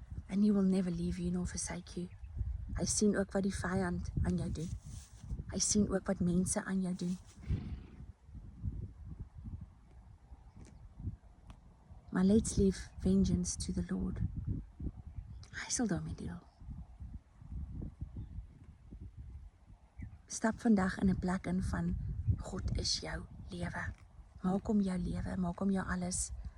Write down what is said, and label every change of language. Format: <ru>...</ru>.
<en>And He will never leave you nor forsake you.</en> <af>Hy sien ook wat die vyand aan jou doen. Hy sien ook wat mense aan jou doen.</af> <en>Maar let's leave vengeance to the Lord.</en> <af>Hy sal daarmee deel. Stap vandag in 'n plek in van God is jou lewe. Maak hom jou lewe, maak hom jou alles.</af>